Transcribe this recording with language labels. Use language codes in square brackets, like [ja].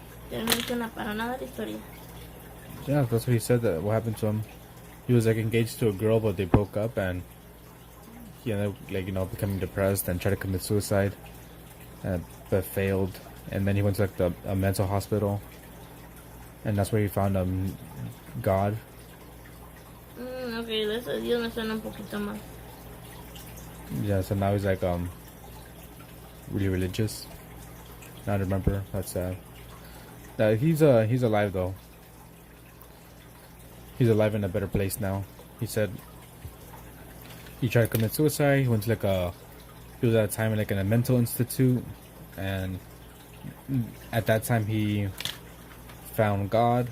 [es] Pero no suena para nada la historia. [en] Yeah, that's what he said. That what happened to him. He was like engaged to a girl, but they broke up, and he ended up like becoming depressed and tried to commit suicide, but failed. And then he went to like a mental hospital, and that's where he found God. [es] Ok, de eso Dios me suena un poquito más. [en] Yeah, so now he's like really religious. Now I remember. That's sad. He's alive though. He's alive in a better place now. He said he tried to commit suicide. He went to he was at a time in a mental institute, and at that time he found God.